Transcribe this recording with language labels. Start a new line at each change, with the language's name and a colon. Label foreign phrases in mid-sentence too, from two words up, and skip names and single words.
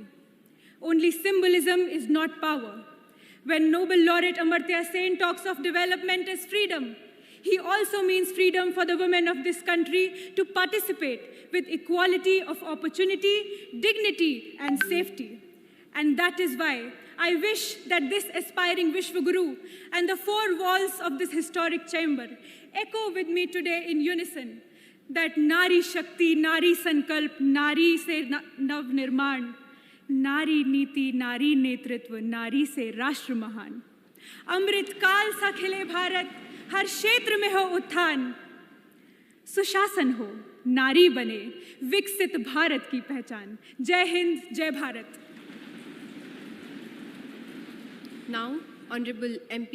English: Only symbolism is not power. When Nobel laureate Amartya Sen talks of development as freedom, he also means freedom for the women of this country to participate with equality of opportunity, dignity, and safety. And that is why I wish that this aspiring Vishwaguru and the 4 walls of this historic chamber echo with me today in unison that
Hindi: नारी शक्ति, नारी संकल्प, नारी से नव निर्माण, नारी नीति, नारी नेतृत्व, नारी से राष्ट्र महान. अमृत काल सा खिले भारत, हर क्षेत्र में हो उत्थान, सुशासन हो, नारी बने, विकसित भारत की पहचान. जय हिंद, जय भारत.
English: Now, Honorable MP